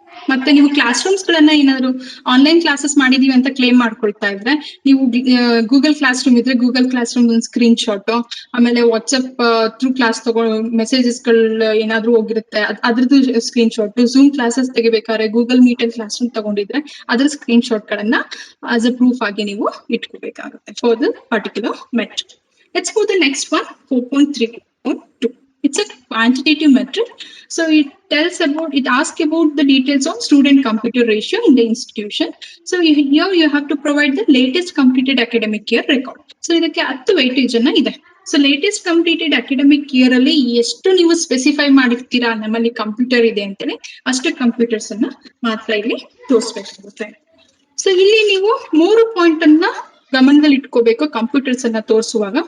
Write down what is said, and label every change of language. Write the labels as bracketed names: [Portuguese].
[Kannada] ಮತ್ತೆ ನೀವು class rooms ಗಳನ್ನ ಏನಾದ್ರು ಆನ್ಲೈನ್ ಕ್ಲಾಸಸ್ ಮಾಡಿದೀವಿ ಅಂತ ಕ್ಲೇಮ್ ಮಾಡ್ಕೊಳ್ತಾ ಇದ್ರೆ ನೀವು ಗೂಗಲ್ ಕ್ಲಾಸ್ ರೂಮ್ ಇದ್ರೆ ಗೂಗಲ್ ಕ್ಲಾಸ್ ರೂಮ್ ಒಂದು ಸ್ಕ್ರೀನ್ ಶಾಟ್, ಆಮೇಲೆ ವಾಟ್ಸ್ಆಪ್ ಥ್ರೂ ಕ್ಲಾಸ್ ಮೆಸೇಜಸ್ ಗಳು ಏನಾದ್ರು ಹೋಗಿರುತ್ತೆ ಅದ್ರದ್ದು screen shot, zoom classes ತೆಗಿಬೇಕಾದ್ರೆ Google meet ಅಲ್ಲಿ ಕ್ಲಾಸ್ ರೂಮ್ ತಗೊಂಡಿದ್ರೆ ಅದ್ರ ಸ್ಕ್ರೀನ್ ಶಾಟ್ ಗಳನ್ನ [English] as a proof [Kannada] ಆಗಿ ನೀವು ಇಟ್ಕೋಬೇಕಾಗುತ್ತೆ [English] For the particular metric. Let's go the next one, 4.3.2. It's a quantitative metric. So it asks about the details on student computer ratio in the institution. So here you have to provide the latest completed academic year record. [Kannada] So ಇದಕ್ಕೆ 10 weightage ಅನ್ನ ಇದೆ. So latest completed academic year ಅಲ್ಲಿ ಎಷ್ಟು ನೀವು specify ಮಾಡಿರ್ತೀರಾ ನಮ್ಮಲ್ಲಿ computer ಇದೆ ಅಂತೇಳಿ ಅಷ್ಟು ಕಂಪ್ಯೂಟರ್ಸ್ ಅನ್ನ ಮಾತ್ರ ಇಲ್ಲಿ ತೋರಿಸ್ಬೇಕಾಗುತ್ತೆ. ಸೊ ಇಲ್ಲಿ ನೀವು 3 ಪಾಯಿಂಟ್ ಅನ್ನ ಗಮನದಲ್ಲಿ ಇಟ್ಕೋಬೇಕು ಕಂಪ್ಯೂಟರ್ಸ್ ಅನ್ನ ತೋರಿಸುವಾಗ.